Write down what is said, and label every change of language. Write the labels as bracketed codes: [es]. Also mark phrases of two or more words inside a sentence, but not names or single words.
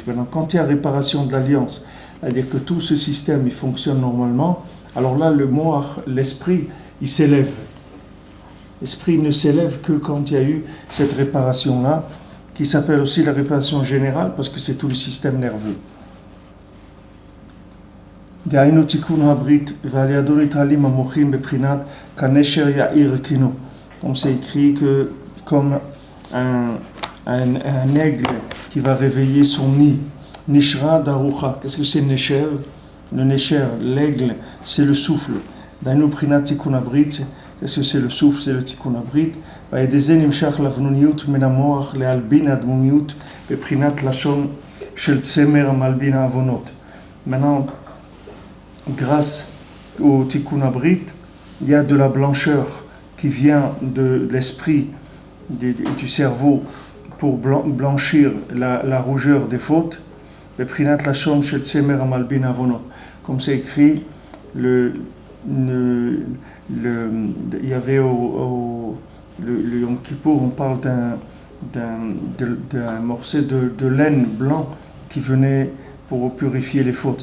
[fr] Maintenant, quand il y a réparation de l'alliance, c'est-à-dire que tout ce système, il fonctionne normalement, alors là, le moach, l'esprit, il s'élève. L'esprit ne s'élève que quand il y a eu cette réparation-là, qui s'appelle aussi la réparation générale, parce que c'est tout le système nerveux. [he] דהיינו תיקון הברית ועל ידו נתעלים המוחין בבחינת כנשר יאיר קינו. [fr] Donc c'est écrit que comme un aigle qui va réveiller son nid. Nishra darucha. Qu'est-ce que c'est nesher? Le nesher, l'aigle, c'est le souffle. [he] דהיינו בחינת תיקון הברית. [fr] Qu'est-ce que c'est le souffle? C'est le [he] תיקון הברית. ועל זה נמשך לבנוניות מן המוח להלבין הדמומיות בבחינת לשון של צמר המלבין העוונות. [fr] Maintenant, grâce au [he] תיקון הברית, [fr] il y a de la blancheur qui vient de l'esprit, du cerveau, pour blanchir la rougeur des fautes. Comme c'est écrit, il y avait le Yom Kippour, on parle d'un morceau de laine blanc qui venait pour purifier les fautes.